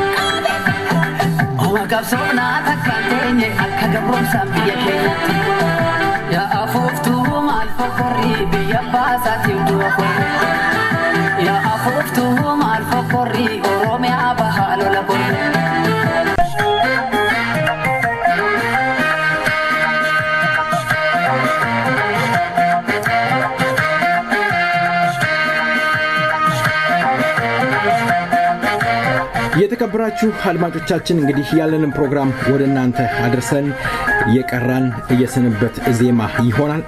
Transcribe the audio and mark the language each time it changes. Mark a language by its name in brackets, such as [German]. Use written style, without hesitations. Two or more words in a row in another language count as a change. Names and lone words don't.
[Oromo] oma qabsoomnaa takkaan teenye akka gabromsaan biyya keenyatti yaa afuuftuu maal fokkorrii biyya baasaatiif du'a korre yaa afuuftuu maal fokkorrii oromiyaa bahaa lola korre [Amharic] የተከበራችሁ አድማጮቻችን እንግዲህ ያለንን ፕሮግራም ወደ እናንተ አድርሰን የቀራን የሰንበት ዜማ ይሆናል